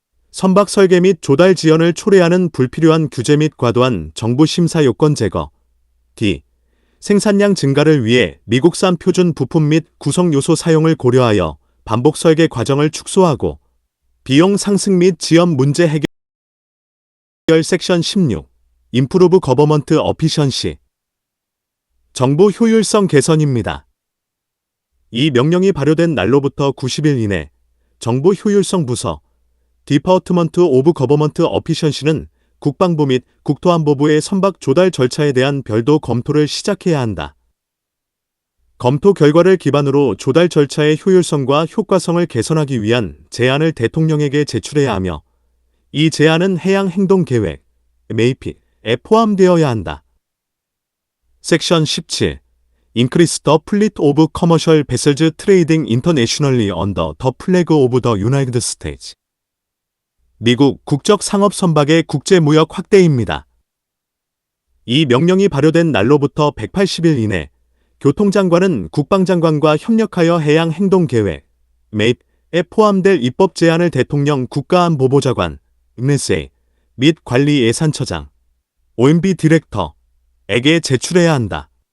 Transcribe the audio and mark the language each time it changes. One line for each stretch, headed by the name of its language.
Korean: 선박 설계 및 조달 지연을 초래하는 불필요한 규제 및 과도한 정부 심사 요건 제거. D. 생산량 증가를 위해 미국산 표준 부품 및 구성 요소 사용을 고려하여 반복 설계 과정을 축소하고 비용 상승 및 지연 문제 해결. 섹션 16.
English: Improve Government Efficiency.
Korean: 정부 효율성 개선입니다. 이 명령이 발효된 날로부터 90일 이내 정부 효율성 부서 Department of Government Efficiency는 국방부 및 국토안보부의 선박 조달 절차에 대한 별도 검토를 시작해야 한다. 검토 결과를 기반으로 조달 절차의 효율성과 효과성을 개선하기 위한 제안을 대통령에게 제출해야 하며 이 제안은 해양행동계획 MAP에 포함되어야 한다. 섹션 17.
English: Increase the fleet of commercial vessels trading internationally under the flag of the United States.
Korean: 미국 국적 상업 선박의 국제 무역 확대입니다. 이 명령이 발효된 날로부터 180일 이내 교통장관은 국방장관과 협력하여 해양행동계획 MAP에 포함될 입법 제안을 대통령 국가안보보좌관 NSA 및 관리예산처장 OMB 디렉터에게 제출해야 한다.